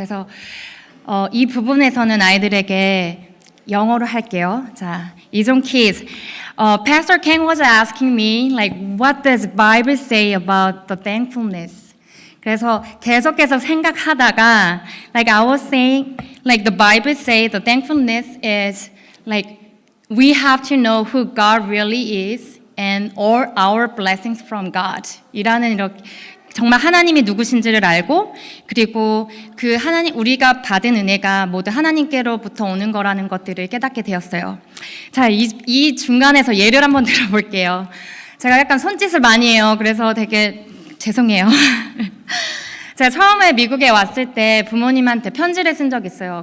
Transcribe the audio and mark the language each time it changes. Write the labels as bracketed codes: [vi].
[ko] 그래서 이 부분에서는 아이들에게 영어로 할게요. 자, 이종 kids. [en] Pastor Ken was asking me, what does Bible say about the thankfulness? [ko] 그래서 계속해서 생각하다가, [en] I was saying, the Bible says the thankfulness is we have to know who God really is and all our blessings from God. [ko] 이라는 정말 하나님이 누구신지를 알고, 그리고 그 우리가 받은 은혜가 모두 하나님께로부터 오는 거라는 것들을 깨닫게 되었어요. 자, 이 중간에서 예를 한번 들어볼게요. 제가 약간 손짓을 많이 해요. 그래서 되게 죄송해요. 제가 처음에 미국에 왔을 때 부모님한테 편지를 쓴 적이 있어요.